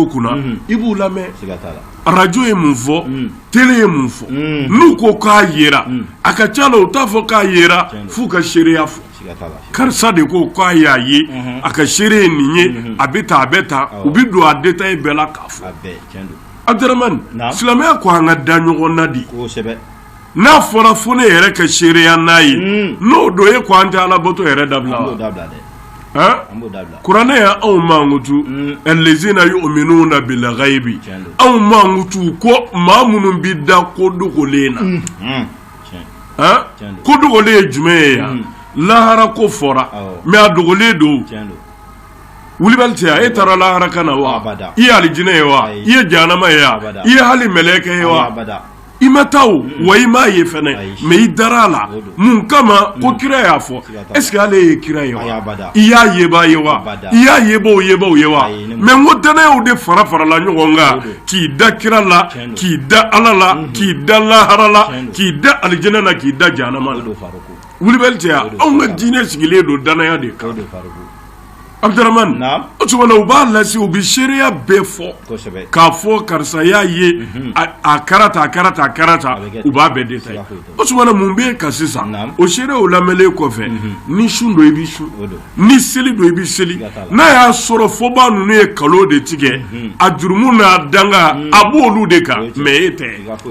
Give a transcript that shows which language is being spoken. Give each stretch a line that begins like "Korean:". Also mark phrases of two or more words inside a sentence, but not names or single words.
Bambara: kunna i b'u lamɛn arajo ye mun fɔ télé ye mun fɔ n'u ko k'a yera a ka ca la u t'a fɔ k'a yera f'u ka seereya fɔ karisa de ko k'a y'a ye a ka seere ye nin ye a bɛ ta u bɛ don a détail bɛɛ la k'a fɔ Abdraman silamɛya ko an ka da ɲɔgɔn na di n'a fɔra fo ne yɛrɛ ka seereya n'a ye n'o don e ko an tɛ alabato yɛrɛ dabila wa kuranɛ ya anw mankutu
Arabic: الذين يؤمنون بالغيب
Bambara: anw mankutu ko maa minnu bɛ da ko dogolen na ko dogolen ye jumɛn ye yan lahara ko fɔra mais a dogolen don wulibali tɛ yan e taara lahara kana wa i ye alijinɛ ye wa i ye jahanama ye wa i ye hali mɛlɛkɛ ye wa i ma taa o wa i m'a ye fɛnɛ mais i dara a la mun kama ko kira y'a fɔ
French: est-ce que
Bambara: ale ye kira ye wa i y'a yeba ye wa i y'a yebaw ye wa mais n ko danayaw de fara-farala ɲɔgɔn kan k'i da kira la k'i da ala la k'i da lahara la k'i da alijinɛ na k'i da jahanama la wulibali tɛ yan anw ka diinɛ sigilen don danaya de kan Abdraman o tuma na u b'a lase u bɛ seereya bɛɛ fɔ k'a fɔ karisa y'a ye a karata u b'a bɛɛ détail o tuma na mun bɛ yen ka sisan o seerew lamɛnlen kɔfɛ ni sun don i bɛ sun ni seli don i bɛ seli n'a y'a sɔrɔ fɔba ninnu ye kalo de tigɛ a jurumu n'a danga a b'olu de kan mais e tɛ